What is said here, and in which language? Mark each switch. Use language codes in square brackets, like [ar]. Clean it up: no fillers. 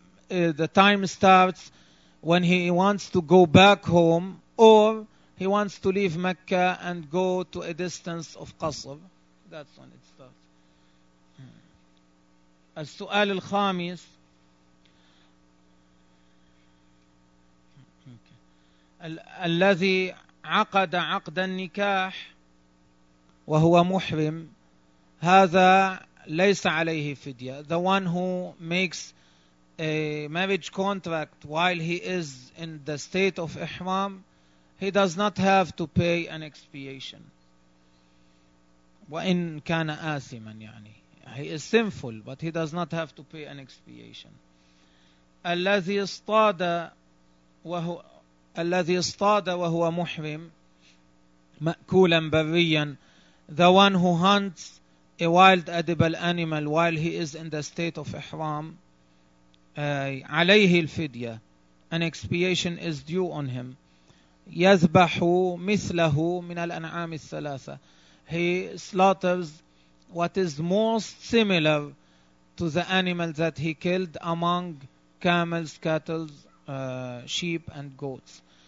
[en] The time starts when he wants to go back home or he wants to leave Mecca and go to a distance of قصر. That's when it starts. [ar] السؤال الخامس: الذي عقد عقد النكاح وهو محرم هذا ليس عليه فدية. [en] The one who makes a marriage contract while he is in the state of ihram, he does not have to pay an expiation. [ar] وإن كان آثما يعني. [en] He is sinful, but he does not have to pay an expiation. [ar] الذي اصطاد وهو محرم مأكولا بريا. [en] The one who hunts a wild edible animal while he is in the state of ihram, [ar] عليه الفدية. [en] An expiation is due on him. [ar] يذبح مثله من الأنعام الثلاثة. [en] He slaughters what is most similar to the animal that he killed among camels, cattle, sheep and goats.